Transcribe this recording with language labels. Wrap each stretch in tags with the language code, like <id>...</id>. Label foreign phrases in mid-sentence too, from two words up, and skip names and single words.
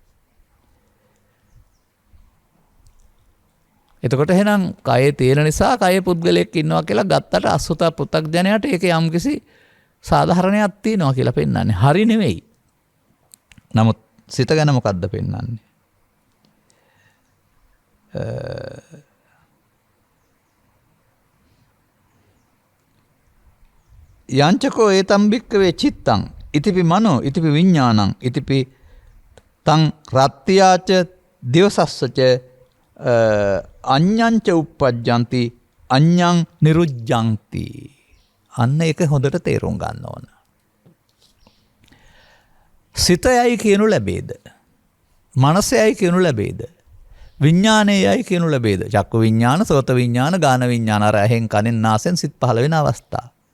<si>එතකොට එහෙනම් කයේ තියෙන නිසා කයේ පුද්ගලයෙක් ඉන්නවා කියලා ගත්තට අසුත පෘථග්ජනයට ඒක යම්කිසි සාධාරණයක් තියෙනවා කියලා පෙන්වන්නේ. හරි නෙවෙයි. නමුත් සිත ගැන මොකද්ද පෙන්වන්නේ?</si> <pi>යංචකෝ ඒතම් භික්කවේ චිත්තං ඉතිපි මනෝ ඉතිපි විඥානං ඉතිපි තං රත්ත්‍යාච දිවසස්සච අඤ්ඤංච උප්පජ්ජಂತಿ අඤ්ඤං නිරුජ්ජಂತಿ.</pi> <si>අන්න ඒක හොඳට තේරුම් ගන්න ඕන. සිතයයි කියනු ලැබේද? මනසයයි කියනු ලැබේද? විඥානයයි කියනු ලැබේද?</si> <pi>චක්කු විඥාන, සෝත විඥාන, ගාන විඥාන,</pi> <si>අර ඇහෙන් කනෙන් නාසයෙන් සිත් පහළ වෙන අවස්ථා.</si>